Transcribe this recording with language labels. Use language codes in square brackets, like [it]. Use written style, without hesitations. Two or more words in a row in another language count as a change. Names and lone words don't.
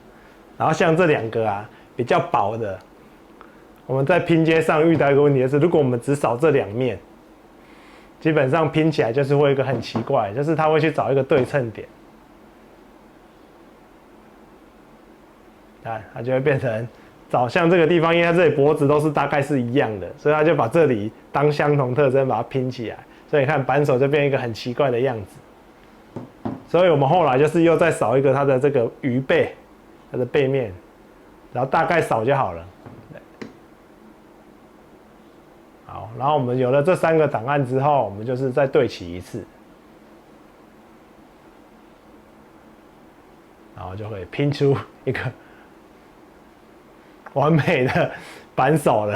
[zh] 然後像這2個啊，比較薄的，我們在拼接上遇到一個問題是，如果我們只掃這2面， 基本上拼起來就是會有一個很奇怪，就是它會去找一個對稱點，看它就會變成找像這個地方，因為它這裡脖子都是大概是一樣的，所以它就把這裡當相同特徵把它拼起來，所以你看扳手就變一個很奇怪的樣子。所以我們後來就是又再掃一個它的這個魚背，它的背面，然後大概掃就好了。好，然後我們有了這3個檔案之後，我們就是再對齊一次，然後就會拼出一個完美的扳手了。